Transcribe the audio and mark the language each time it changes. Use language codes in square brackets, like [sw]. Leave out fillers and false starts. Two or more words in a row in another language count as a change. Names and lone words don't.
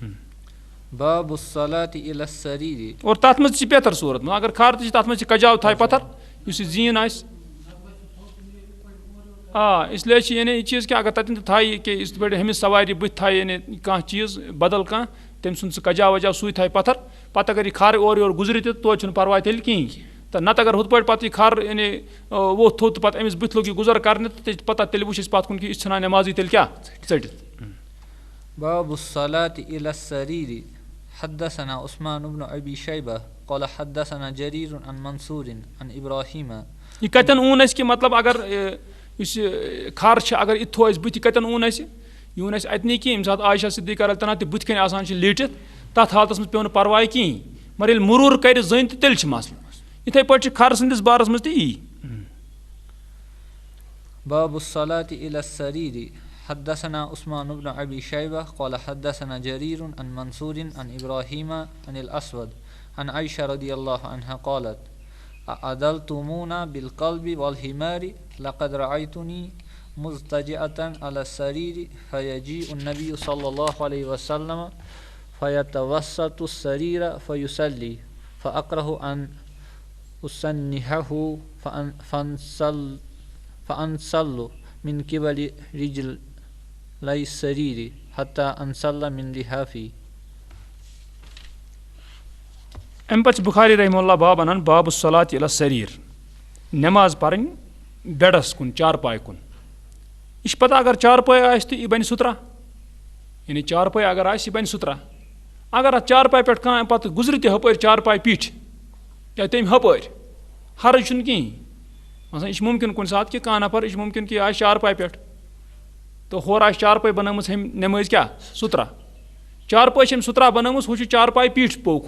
[ks] اور تَتھ منٛز تہِ چھِ بہتر صوٗرت اگر کھَر تہِ چھِ تَتھ منٛز چھِ کَجاو تھایہِ پَتھر یُس یہِ زیٖن آسہِ اِسلیے چھِ یعنی یہِ چیٖز کہِ اگر تَتٮ۪ن تہِ تھایہِ کہِ یِتھ پٲٹھۍ ہُمِس سوارِ بٕتھِ تھایہِ یعنی کانٛہہ چیٖز بدل کانٛہہ تٔمۍ سُنٛد سُہ کَجاو وَجاو سُے تھایہِ پَتھر پَتہٕ اگر یہِ کھَر اورٕ یورٕ گُزرِ تہِ توتہِ چھُنہٕ پَرواے تیٚلہِ کِہیٖنۍ تہٕ نَتہٕ اگر ہُتھ پٲٹھۍ پَتہٕ یہِ کھَر یعنی ووٚتھ تھوٚد تہٕ پَتہٕ أمِس بٕتھِ لوٚگ یہِ گُزر کَرنہِ تہٕ پَتہٕ تیٚلہِ وٕچھ اَسہِ پَتہٕ کُن کہِ یہِ چھِ ژھٕنان نٮ۪مازٕے تیٚلہِ کیٛاہ ژٔٹِتھ [ar] حدثنا عثمان بن ابي شيبه قال حدثنا جرير عن منصور عن ابراهيم [ks] یہِ کَتٮ۪ن اوٚن اَسہِ کہِ مطلب اگر یُس یہِ کھَر چھِ اگر یہِ تھوٚو اَسہِ بٕتھِ کَتٮ۪ن اوٚن اَسہِ یہِ اوٚن اَسہِ اَتہِ نٕے کینٛہہ ییٚمہِ ساتہٕ عایشہ صدیٖقہ [ar] رضی اللہ عنہا [ks] تہِ بٕتھِ کَنۍ آسان چھِ لیٖٹِتھ تَتھ حالتَس منٛز پیوٚو نہٕ پَرواے کِہیٖنۍ مگر ییٚلہِ مٔروٗر کَرِ زٔنۍ تہٕ تیٚلہِ چھِ مَسلہٕ یِتھَے پٲٹھۍ چھِ کھَر سٕنٛدِس بارَس منٛز تہِ یی [ar] باب الصلاة إلى السرير حدثنا عثمان بن أبي شيبة قال حدثنا جرير عن منصور عن إبراهيم عن الأسود عن عائشة رضي الله عنها قالت أعدلتمونا بالقلب والحمار لقد رأيتني مضطجعة على السرير فيجيء النبي صلى الله عليه وسلم فيتوسط السرير فيصلي فأكره أن أسنحه فأنصل من قبل رجل لي السرير حتى أنصل من لحافي. [ks] اَمہِ پَتہٕ چھِ بُخاری رحمہ اللہ باب اَنان [ar] باب الصلاۃ الی السریر [ks] نٮ۪ماز پَرٕنۍ بیڈَس کُن چارپاے کُن یہِ چھِ پَتہ اگر چارپاے آسہِ تہٕ یہِ بَنہِ سُترا یعنی چارپاے اگر آسہِ یہِ بَنہِ سُترا اگر اَتھ چارپاے پٮ۪ٹھ کانٛہہ پَتہٕ گُزرِ تہِ ہُپٲرۍ چارپاے پیٖٹھِ یا تٔمۍ ہُپٲرۍ حرٕج چھُنہٕ کِہیٖنۍ مثلاً یہِ چھِ مُمکِن کُنہِ ساتہٕ کہِ کانٛہہ نفر یہِ چھِ مُمکِن کہِ یہِ آسہِ چارپاے پٮ۪ٹھ تہٕ ہورٕ آسہِ چارپاے بَنٲومٕژ أمۍ نٮ۪مٲزۍ کیٛاہ سُترا چارپاے چھِ أمۍ سُترا بَنٲومٕژ ہُہ چھُ چارپاے پیٖٹھۍ پوٚک